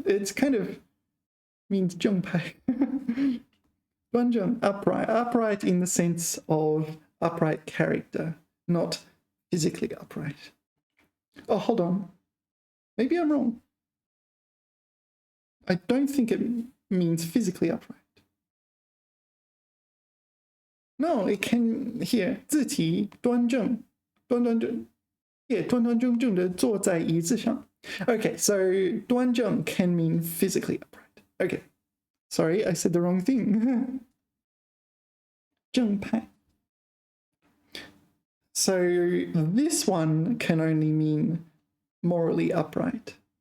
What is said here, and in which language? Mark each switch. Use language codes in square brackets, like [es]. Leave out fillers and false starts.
[en] It's kind of means 正派. 端正, upright. Upright in the sense of upright character, not physically upright. Oh, hold on. Maybe I'm wrong. I don't think it means physically upright. No, it can here [zh] 字体端正, 端正, yeah, 端端正正的坐在椅子上. [en] Okay, so 端正 can mean physically upright. Okay, sorry, I said the wrong thing. [zh] 正派. [en] So this one can only mean morally upright.